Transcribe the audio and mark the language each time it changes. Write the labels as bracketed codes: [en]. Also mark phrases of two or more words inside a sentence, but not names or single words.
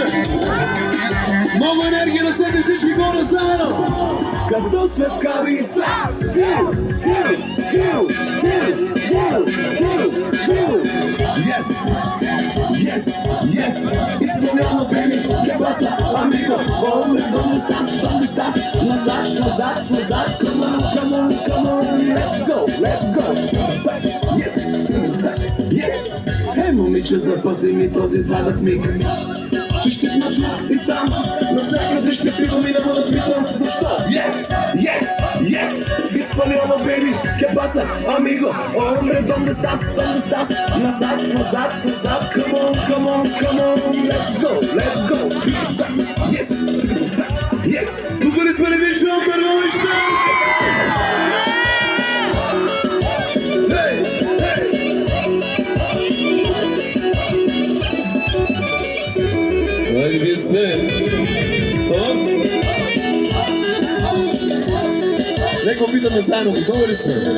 [bg] Много енергия на сете всички хора заедно. Като светкавица. Yes. Изпълняно, бейби. [es] ¿Qué pasa, amigo? Hombre, ¿dónde estás? [bg] Назад. [en] Come on. Let's go. [bg] Hey, момиче, запази ми този сладък миг. Ще щипна тук и там, навсякъде ще пивам и не мога да питам защо. Yes. Испаньола, baby. [es] ¿Qué pasa, amigo? Hombre, ¿dónde estás? [bg] Назад. [en] Come on. Let's go. Yes. [bg] Добре сме ли виждам търговище? Хайде, вие сте. Нека опитаме заедно, готови ли сме?